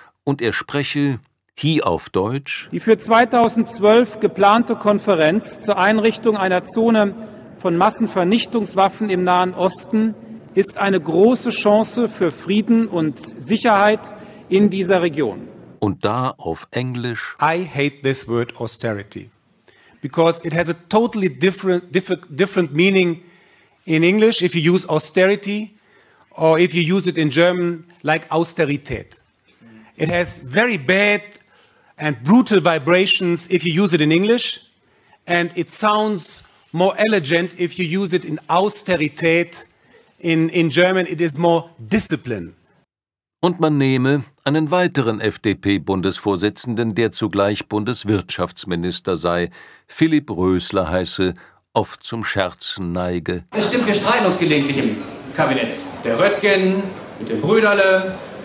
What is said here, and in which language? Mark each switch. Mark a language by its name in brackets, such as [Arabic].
[German] Und er spreche hier auf Deutsch: Die für 2012 geplante Konferenz zur Einrichtung einer Zone von Massenvernichtungswaffen im Nahen Osten ist eine große Chance für Frieden und Sicherheit in dieser Region. Und da auf Englisch: [English] I hate this word austerity, because it has a totally different meaning in English if you use austerity or if you use it in German like Austerität. It has very bad and brutal vibrations if you use it in English, and it sounds more elegant if you use it in Austerität. In German it is more discipline. [German] Und man nehme einen weiteren FDP-Bundesvorsitzenden, der zugleich Bundeswirtschaftsminister sei, Philipp Rösler heiße, oft zum Scherzen neige. Das stimmt, wir streiten uns gelegentlich im Kabinett. Der Röttgen mit dem Brüderle.